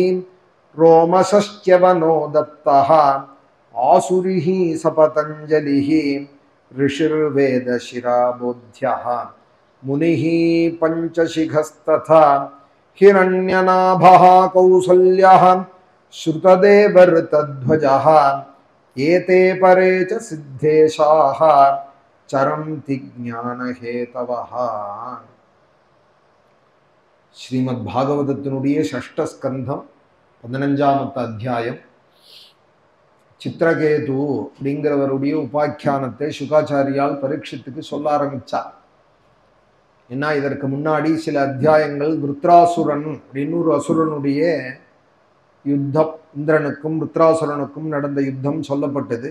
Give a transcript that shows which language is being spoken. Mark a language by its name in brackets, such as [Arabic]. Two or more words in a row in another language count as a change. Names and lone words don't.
[Sanskrit] रोमशश्च वनो दत्तः आसुरिः सपतञ्जलिः, ऋषिर्वेदशिराबोध्यः मुनिः पञ्चशिखस्तथा। हिरण्यनाभः कौसल्यः श्रुतदेवऋतध्वजः, एते परे च सिद्धेशाः चरन्ति ज्ञानहेतवः। [Tamil] ஸ்ரீமத் பாகவதத்தினுடைய ஷஷ்ட ஸ்கந்தம் 15வது அத்தியாயம். சித்திரகேது அப்படிங்கிறவருடைய உபாக்கியானத்தை சுகாச்சாரியால் பரீட்சித்துக்கு சொல்ல ஆரம்பிச்சார். ஏன்னா இதற்கு முன்னாடி சில அத்தியாயங்கள் விருத்ராசுரன் அப்படின்னு ஒரு அசுரனுடைய யுத்தம், இந்திரனுக்கும் விருத்ராசுரனுக்கும் நடந்த யுத்தம் சொல்லப்பட்டது.